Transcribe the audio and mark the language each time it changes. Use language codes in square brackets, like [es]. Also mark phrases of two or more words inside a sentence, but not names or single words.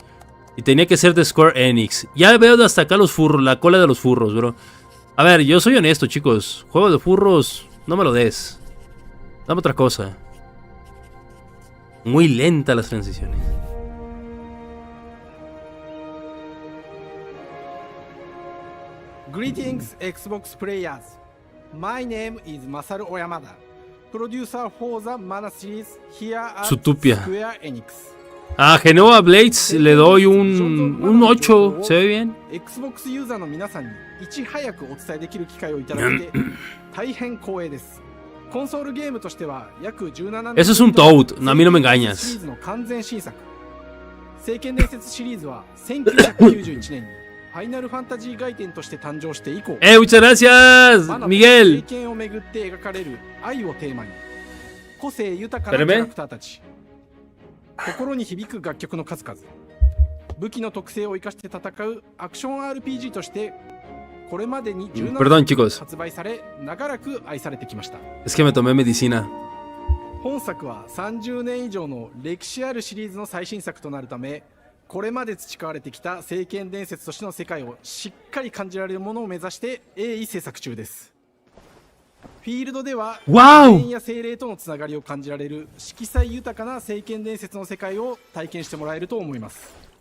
[es] Y tenía que ser de Square Enix. Ya veo de hasta acá los furros, la cola de los furros, bro. A ver, yo soy honesto, chicos. Juego de furros, no me lo des. Dame otra cosa. Muy lenta las transiciones. [en] Greetings, Xbox players. My name is Masaru Oyamada, producer for the Mana series here at Zootopia. Square Enix. [es] A Genova Blades le doy un 8. ¿Se ve bien? [ja] Xbox ユーザーの皆さんにいち早くお伝えできる機会をいただいて大変光栄です。コンソールゲームとしては約17年 [es] Eso es un Toad, a mí no me engañas. [ja] シリーズの完全新作。聖剣伝説シリーズは1991年にファイナルファンタジー外伝として誕生して以降、 [es] Muchas gracias, [ja] 聖 [es] Miguel. [ja] 剣をめぐって描かれる愛をテーマに個性豊かなキャラクターたち、心に響く楽曲の数々、武器の特性を生かして戦うアクション RPG としてこれまでに17作発売され長らく愛されてきました。 [es] Es que me tomé medicina. [ja] 本作は30年以上の歴史あるシリーズの最新作となるため、これまで培われてきた聖剣伝説としての世界をしっかり感じられるものを目指して鋭意制作中です。フィールドでは Wow! 剣や精霊とのつながりを感じられる色彩豊かな聖剣伝説の世界を体験してもらえると思います。